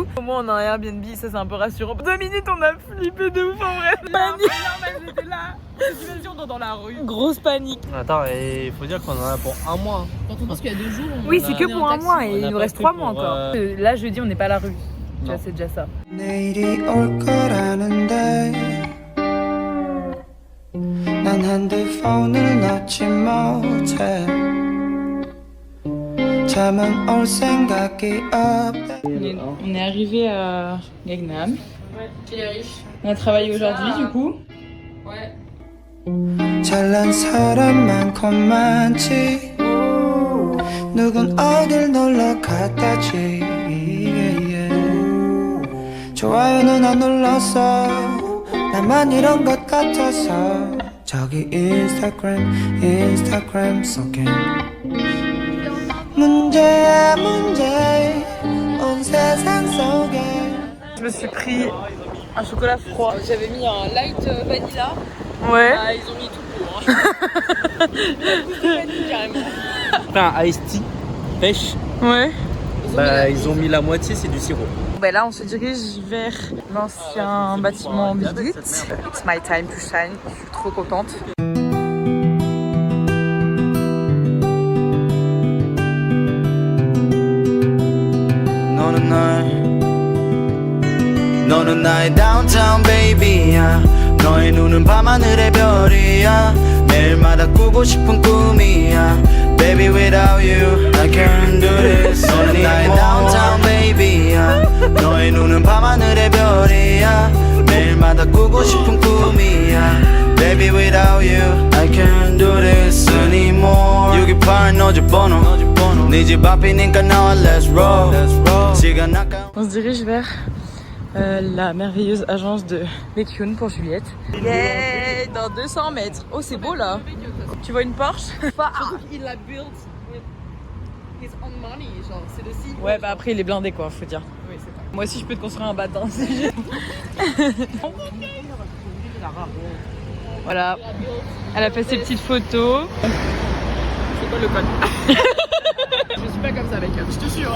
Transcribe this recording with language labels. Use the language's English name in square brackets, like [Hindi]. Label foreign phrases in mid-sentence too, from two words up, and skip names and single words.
[French] Au moins on a un Airbnb, ça c'est un peu rassurant. 2 minutes, on a flippé de ouf en vrai. Panique. Était là. Dans la rue. Grosse panique. Attends, il faut dire qu'on en a pour 1 mois. Quand on pense qu'il y a 2 jours, Oui, c'est que pour 1 mois et il nous reste 3 mois encore. Là, jeudi, on n'est pas à la rue. Tu vois, c'est déjà ça. [Korean] 내일이 올 거라는데 난 핸드폰을 놓지 못해 잠은 올 생각이 없다 [French] On est arrivé à Gangnam. On a travaillé aujourd'hui, du coup. [Korean] 잘난 사람 많고 많지 누군 어딜 놀러 갔다지 좋아요는 안 눌렀어 나만 이런 것 같아서 저기 인스타그램 속엔 문제야 문제 온 세상 속에 [French] Je me suis pris un chocolat froid. j'avais mis un [English] light vanilla. [French] Ouais. Ah, ils ont mis tout pour. Hein. Carrément. Après un [English] iced tea, [French] pêche, Ouais. ils ont mis la moitié, c'est du sirop. Bah là, on se dirige vers l'ancien bâtiment Biglit. [English] It's my time to shine. [French] Je suis trop contente. [Korean] 너는 나의 [English] downtown baby [Korean] 야 너의 눈은 밤하늘의 별이야 매일마다 꾸고 싶은 꿈이야 [English] Baby without you I can't do this [Korean] 너는 나의 [English] downtown baby [Korean] 야 너의 눈은 밤하늘의 별이야 매일마다 꾸고 싶은 꿈이야 [English] Baby without you I can't do this anymore [Korean] 628 너의 번호 네 집 앞이니까 나와 [English] let's roll [Korean] 시간 아까 [French] On se dirige vers la merveilleuse agence de Baekhyun pour Juliette. Yeah, dans 200 mètres. Oh, c'est beau là. Tu vois une Porsche? Surtout qu'il l'a [English] built with his own money, [French] genre c'est le signe. Ouais, bah après il est blindé quoi, faut dire. Oui, c'est ça. Moi aussi je peux te construire un bâtiment. Voilà, elle a fait ses petites photos. C'est quoi le code? Je suis pas comme ça avec elle, je te jure.